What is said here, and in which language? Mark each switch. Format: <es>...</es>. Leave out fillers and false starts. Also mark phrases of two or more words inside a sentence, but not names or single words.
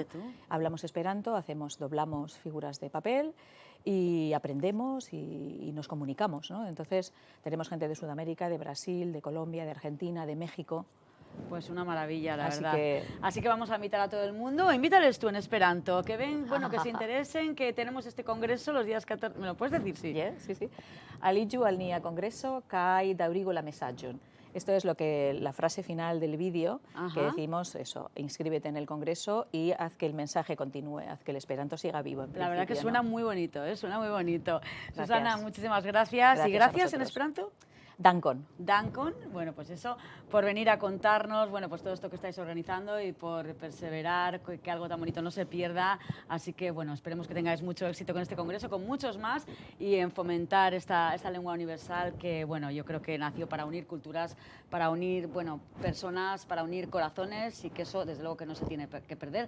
<es>Hablamos esperanto, doblamos figuras de papel y aprendemos y nos comunicamos, ¿no? Entonces tenemos gente de Sudamérica, de Brasil, de Colombia, de Argentina, de México. Pues una maravilla, la Así verdad. que- Así que vamos a invitar a todo el mundo. Invítales tú en Esperanto, que ven, bueno, que se interesen, que tenemos este congreso los días 14... ¿Me lo puedes decir? Sí. Sí, sí.</es> <eo>Aliĝu al nia kongreso kaj daŭrigu la mesaĝon.</eo> <es>Esto es lo que la frase final del vídeo, que Ajá. decimos eso, inscríbete en el congreso y haz que el mensaje continúe, haz que el esperanto siga vivo. La verdad que principio, suena ¿no? muy bonito, ¿eh? Suena muy bonito. Gracias. Susana, muchísimas gracias. ¿Y Gracias a gracias en vosotros. Esperanto?</es> <eo>Dankon. Dankon,</eo> <es>bueno, pues eso, por venir a contarnos, bueno, pues todo esto que estáis organizando y por perseverar, que algo tan bonito no se pierda. Así que, bueno, esperemos que tengáis mucho éxito con este congreso, con muchos más, y en fomentar esta lengua universal que, bueno, yo creo que nació para unir culturas, para unir, bueno, personas, para unir corazones, y que eso, desde luego, que no se tiene que perder.</es>